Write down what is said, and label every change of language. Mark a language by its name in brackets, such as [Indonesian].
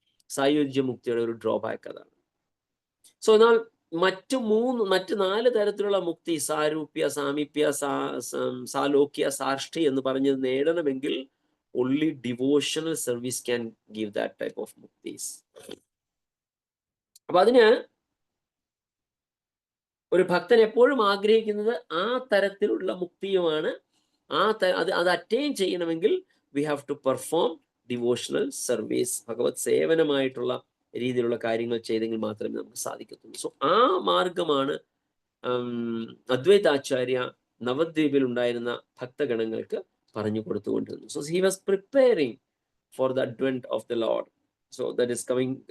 [Malayalam] സായുജ്യ മുക്തിയുടെ ഒരു ഡ്രോബാക്ക് അതാണ്. സോ എന്നാൽ മറ്റ് 4 തരത്തിലുള്ള മുക്തി, സാരൂപ്യ, സാമീപ്യ, സാലോക്യ, സാഷ്ടി എന്ന് പറഞ്ഞത് നേടണമെങ്കിൽ [English] only devotional service can give that type of muktis. [Malayalam] അപ്പൊ അതിന് ഒരു ഭക്തൻ എപ്പോഴും ആഗ്രഹിക്കുന്നത് ആ തരത്തിലുള്ള മുക്തിയുമാണ്. അത് അറ്റൈൻ ചെയ്യണമെങ്കിൽ [English] we have to perform devotional service. [Malayalam] ഭഗവത് സേവനമായിട്ടുള്ള രീതിയിലുള്ള കാര്യങ്ങൾ ചെയ്തെങ്കിൽ മാത്രമേ നമുക്ക് സാധിക്കത്തുള്ളൂ. സോ ആ മാർഗമാണ് അദ്വൈതാചാര്യ നവദ്വീപിൽ ഉണ്ടായിരുന്ന ഭക്തഗണങ്ങൾക്ക് പറഞ്ഞു കൊടുത്തുകൊണ്ടിരുന്നു. [English] So he was preparing for the advent of the Lord. So that is coming.